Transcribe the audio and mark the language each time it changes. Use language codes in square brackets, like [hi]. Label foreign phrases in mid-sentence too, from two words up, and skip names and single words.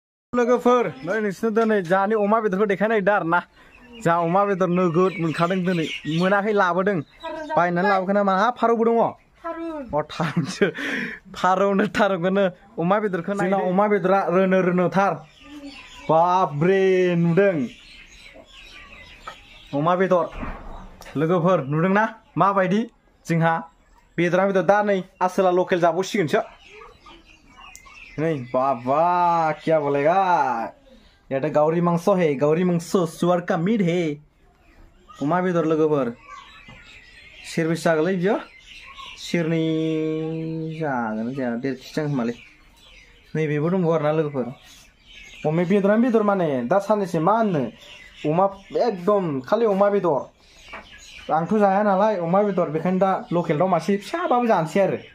[brx] लोगोफोर नै नोंसोरनो दिनै जानि अमा बेदरखौ देखायनाय दा आरोना जा अमा बेदर नोगोद मोनखादों दिनै मोनाखै लाबोदों बायनानै लाबोखोना मा फारौबो दङ थारुनसो फारौनो थारुनखौनो अमा बेदरखौ जोंना अमा बेदरा रोनो-रोनोथार बाब्रे नुदों अमा बेदर लोगोफोर नुदोंना माबायदि जोंहा बेदरा बेदर दा नै आसोला लकेल जाबावसिगोनसो [hi] नहीं बाबा क्या बोलेगा ये तो गौरी मांसो है गौरी मांसो सुअर का मीट है [brx] अमा बेदर लोगोफोर सेरबेसे जागोनलै बियो सेरनै जागोन जाया 1.5 केजि जागोन खोमालै नैबेबो दंबावो आरोना लोगोफोर अमा बेदरानो बेदर माने दा साननैसो मा होननो अमा एकदम खालि अमा बेदर आंथ' जाया नालाय अमा बेदर बेखायनो दा लकेल दाउ मासे फिसाबाबो जानोसै आरो